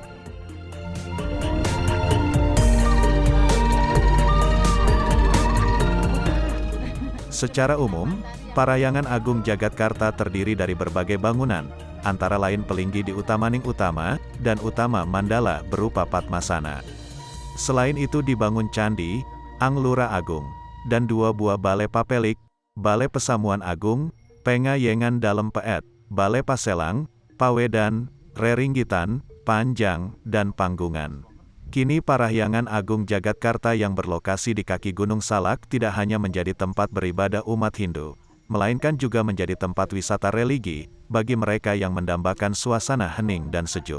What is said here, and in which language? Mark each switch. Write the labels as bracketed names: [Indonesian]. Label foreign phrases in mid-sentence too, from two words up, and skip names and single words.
[Indonesian] Secara umum, Parahyangan Agung Jagatkarta terdiri dari berbagai bangunan, antara lain Pelinggi di Utamaning Utama, dan Utama Mandala berupa Padmasana. Selain itu dibangun Candi, Anglura Agung, dan 2 buah Balai Papelik, Balai Pesamuan Agung, Pengayengan Dalem Peet, Balai Paselang, Pawedan, Reringgitan, panjang, dan panggungan. Kini Parahyangan Agung Jagatkarta yang berlokasi di kaki Gunung Salak tidak hanya menjadi tempat beribadah umat Hindu, melainkan juga menjadi tempat wisata religi, bagi mereka yang mendambakan suasana hening dan sejuk.